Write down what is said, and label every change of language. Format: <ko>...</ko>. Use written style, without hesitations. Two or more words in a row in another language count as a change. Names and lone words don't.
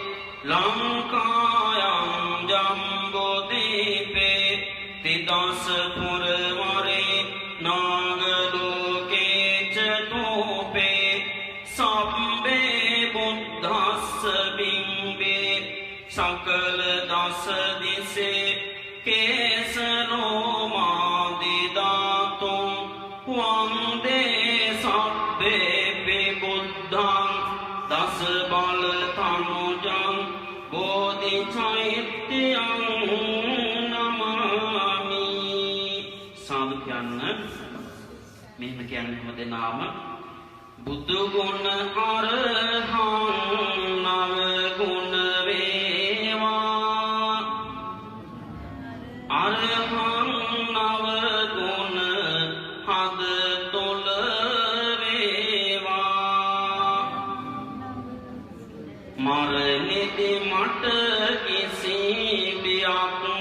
<pi>ලංකායං ජම්බෝදීපේ තිදස පුරවරේ නාගලෝකේ ච තෝපේ සම්බේ බුද්ධස්ස බිම්බේ සකල දස දිසේ කේසනෝ මාදිදාතුම් වන්දේ සබ්බේ බුද්ධං දස බල තනුජං බෝධි චෛත්‍යං නමාමි.</pi> <si>සාදු කියන්න. මෙහෙම කියන්නේ හැම දෙනාම බුදු ගුණ අරහං නව ගුණ වේවා අරහං නව ගුණ හද තුල වේවා මරණෙදි මට කිසි බියක්</si>